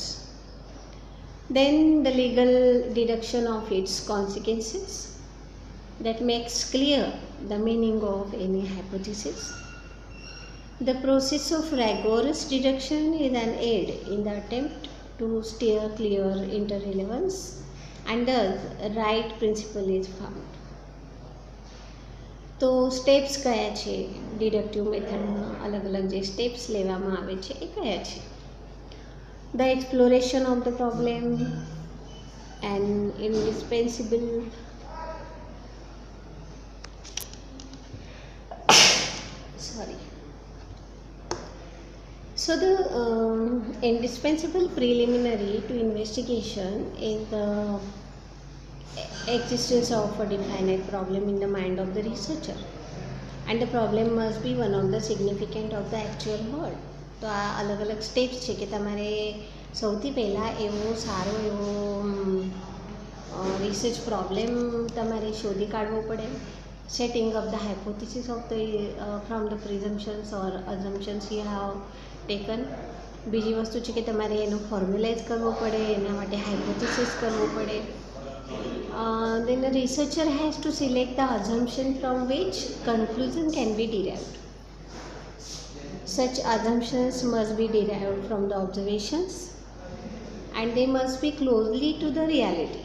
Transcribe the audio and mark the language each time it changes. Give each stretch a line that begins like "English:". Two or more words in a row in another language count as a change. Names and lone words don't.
English: Then the legal deduction of its consequences, that makes clear the meaning of any hypothesis. The process of rigorous deduction is an aid in the attempt to steer clear interrelevance, and thus right principle is found.
Gujarati: તો સ્ટેપ્સ કયા છે ડિડક્ટિવ મેથડમાં? અલગ અલગ જે સ્ટેપ્સ લેવામાં આવે છે એ કયા છે?
English: The exploration of the problem, an indispensable So the indispensable preliminary to investigation is the existence of a definite problem in the mind of the researcher, and the problem must be one of the significant of the actual world.
Gujarati: તો આ અલગ અલગ સ્ટેપ્સ છે કે તમારે સૌથી પહેલાં એવો સારો એવો
English: research problem
Gujarati: તમારે શોધી કાઢવો પડે.
English: Setting up the hypothesis of the from the presumptions or assumptions you have taken.
Gujarati: બીજી વસ્તુ છે કે તમારે એનો ફોર્મ્યુલાઇઝ કરવો પડે, એના માટે હાઇપોથિસિસ કરવો પડે.
English: Then the researcher has to select the assumption from which conclusion can be derived. Such assumptions must be derived from the observations, and they must be closely to the reality.